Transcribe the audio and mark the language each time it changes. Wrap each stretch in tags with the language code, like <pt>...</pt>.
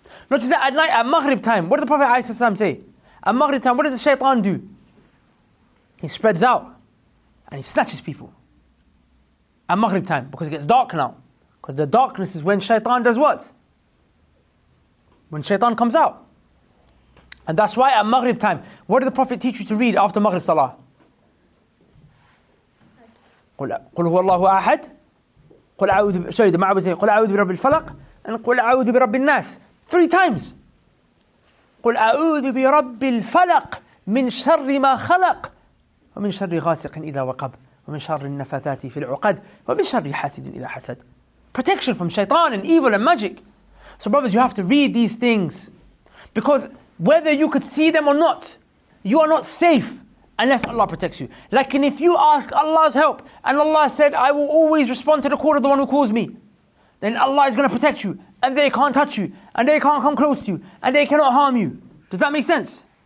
<en>Not just that, at night, at Maghrib time, what did the Prophet ﷺ say? At Maghrib time, what does the shaitan do? He spreads out. and he snatches people. At Maghrib time, because it gets dark now. Because the darkness is when shaitan does what? When shaitan comes out. And that's why at Maghrib time, what did the Prophet teach you to read after Maghrib Salah?</en> <ar>قل هو الله أحد قل أعوذ</ar> <en>sorry the Ma'abud say</en> <ar>قل أعوذ برب الفلق and قل أعوذ برب الناس</ar> <en>3 times.</en> <ar>قل أعوذ برب الفلق من شر ما خلق ومن شر غاسق إذا وقب ومن شر النفاثات في العقد ومن شر حاسد إذا حسد.</ar> <en>Protection from shaitan and evil and magic. So brothers, you have to read these things, because whether you could see them or not, you are not safe unless Allah protects you. Like, and if you ask Allah's help and Allah said, I will always respond to the call of the one who calls me, then Allah is going to protect you, and they can't touch you, and they can't come close to you, and they cannot harm you. Does that make sense?</en>